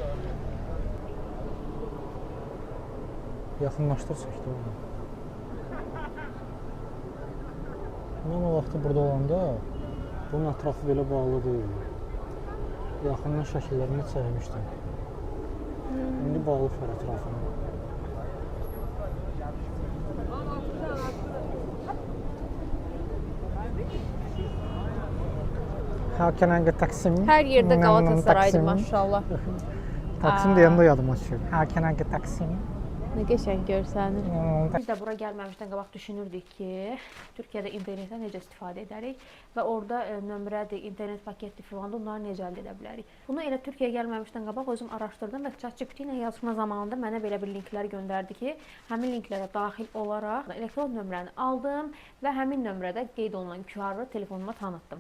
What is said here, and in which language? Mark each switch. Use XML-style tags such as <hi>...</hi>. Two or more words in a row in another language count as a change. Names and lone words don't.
<az>Yaxınlaşdırsaq da onu. Mən o vaxtı burada olanda bunun ətrafı belə bağlı deyil. Yaxından şəkillərini çəkmişdim. İndi bağlı var ətrafını.</az> <en>How can I get Taksim?</en> <az>Hər yerdə Qalatasaraydır Taksim. maşallah. Taksim deyəndə yadıma düşür.</az> <en>How can I get Taksim?</en> <az>Nə qəşəng görsənir. Hmm, Biz də bura gəlməmişdən qabaq düşünürdük ki, Türkiyədə internetdən necə istifadə edərik və orada nömrədir, internet paketdir filan, onları necə əldə edə bilərik. Bunu elə Türkiyəyə gəlməmişdən qabaq özüm araşdırdım və ChatGPT ilə yazışma zamanında mənə belə bir linklər göndərdi ki, həmin linklərə daxil olaraq elektron nömrəni aldım və həmin nömrədə qeyd olunan QR-ı telefonuma tanıtdım.</az>